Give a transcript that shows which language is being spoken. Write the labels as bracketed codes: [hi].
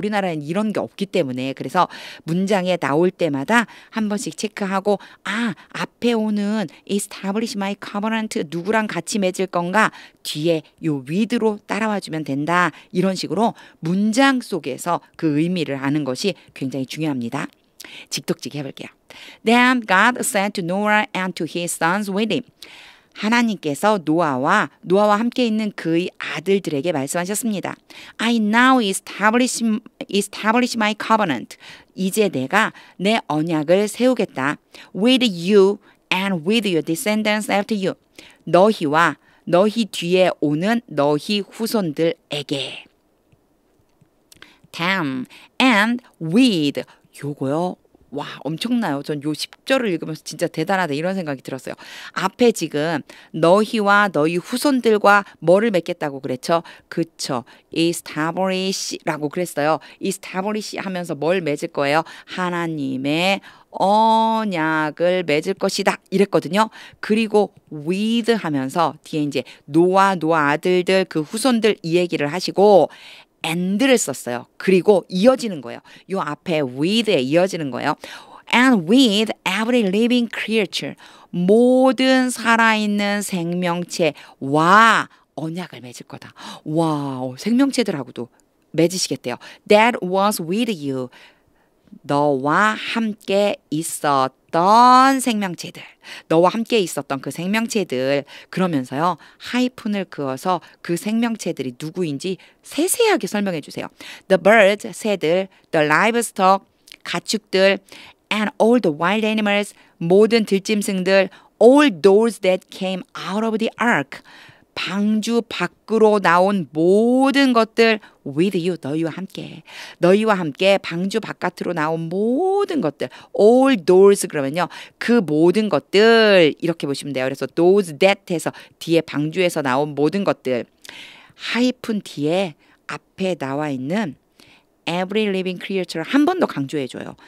[ko] 우리나라엔 이런 게 없기 때문에 그래서 문장에 나올 때마다 한 번씩 체크하고 앞에 오는 [en] establish my covenant [ko] 누구랑 같이 맺을 건가 뒤에 요 with로 따라와주면 된다. 이런 식으로 문장 속에서 그 의미를 아는 것이 굉장히 중요합니다. 직독직 해볼게요. [en] Then God said to Noah and to his sons with him. [ko] 하나님께서 노아와 함께 있는 그의 아들들에게 말씀하셨습니다. [en] I now establish my covenant. [ko] 이제 내가 내 언약을 세우겠다. [en] With you and with your descendants after you. [ko] 너희와 너희 뒤에 오는 너희 후손들에게. [en] Then and with [ko] 요거요. 와 엄청나요. 전 요 10절을 읽으면서 진짜 대단하다 이런 생각이 들었어요. 앞에 지금 너희와 너희 후손들과 뭐를 맺겠다고 그랬죠? 그쵸. establish라고 그랬어요. establish 하면서 뭘 맺을 거예요? 하나님의 언약을 맺을 것이다 이랬거든요. 그리고 with 하면서 뒤에 이제 노아 아들들 그 후손들 이 얘기를 하시고 and를 썼어요. 그리고 이어지는 거예요. 요 앞에 with에 이어지는 거예요. [en] And with every living creature. [ko] 모든 살아있는 생명체와 언약을 맺을 거다. 와, 생명체들하고도 맺으시겠대요. [en] That was with you. [ko] 너와 함께 있었던 생명체들. 너와 함께 있었던 그 생명체들. 그러면서요. 하이픈을 그어서 그 생명체들이 누구인지 세세하게 설명해 주세요. [en] The birds, [ko] 새들, [en] the livestock, [ko] 가축들, [en] and all the wild animals, [ko] 모든 들짐승들, [en] all those that came out of the ark. [ko] 방주 밖으로 나온 모든 것들 [en] with you, [ko] 너희와 함께 방주 바깥으로 나온 모든 것들 [en] all those [ko] 그러면요 그 모든 것들 이렇게 보시면 돼요. 그래서 those that 해서 뒤에 방주에서 나온 모든 것들 하이픈 뒤에 앞에 나와 있는 [en] every living creature [ko] 한 번 더 강조해줘요.